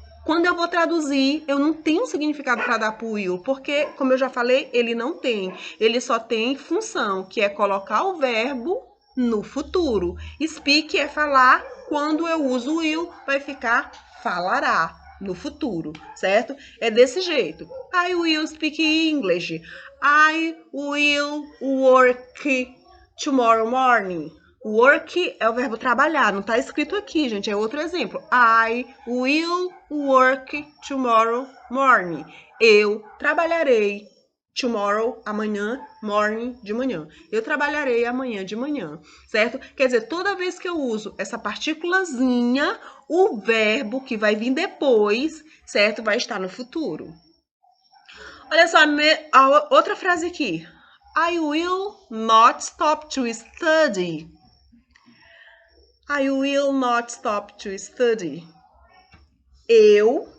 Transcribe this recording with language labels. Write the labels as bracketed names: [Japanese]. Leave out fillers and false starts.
[Portuguese] Quando eu vou traduzir, eu não tenho um significado para dar para o will, porque, como eu já falei, ele não tem. Ele só tem função, que é colocar o verbo no futuro. Speak é falar, quando eu uso o will, vai ficar falará no futuro, certo? É desse jeito. [English] I will speak English. I will work tomorrow morning. [Portuguese] Work é o verbo trabalhar, não está escrito aqui, gente, é outro exemplo. [English] I will work tomorrow morning. [Portuguese] Eu trabalharei tomorrow, amanhã, morning, de manhã. Eu trabalharei amanhã de manhã, certo? Quer dizer, toda vez que eu uso essa partículazinha, o verbo que vai vir depois, certo? Vai estar no futuro. Olha só, a outra frase aqui. [English] I will not stop to study. I will not stop to study. Eu